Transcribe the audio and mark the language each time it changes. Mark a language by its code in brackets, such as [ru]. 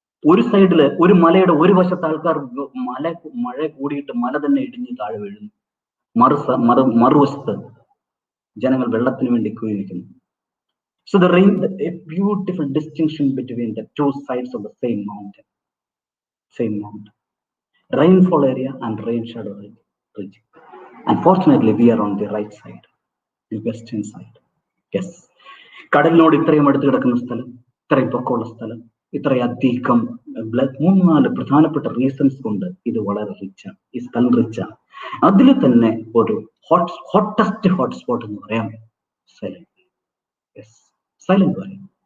[ml] ഒരു സൈഡില് ഒരു മലയുടെ ഒരു വശത്ത് ആൾക്കാർ മഴ കൂടിയിട്ട് മല തന്നെ ഇടിഞ്ഞ് താഴെ വീഴുന്നു. മറുവശത്ത് ജനങ്ങൾ വെള്ളത്തിന് വേണ്ടി കൂടി നിൽക്കുന്നു. [en] So a beautiful distinction between the two sides of the same mountain. Rainfall area and rain shadow region. Unfortunately, we are on the right side, the western side. Yes. [ml] കടലിനോട് ഇത്രയും അടുത്ത് കിടക്കുന്ന സ്ഥലം, ഇത്രയും പൊക്കമുള്ള സ്ഥലം, ഇത്രയധികം 3-4 പ്രധാനപ്പെട്ട റീസൺസ് കൊണ്ട് ഇത് വളരെ റിച്ചാണ്. ഈ സ്ഥലം റിച്ചാണ്. അതിൽ തന്നെ ഒരു ഹോട്ടസ്റ്റ് ഹോട്ട്സ്പോട്ട് എന്ന് പറയാം സൈലന്റ് വാലി.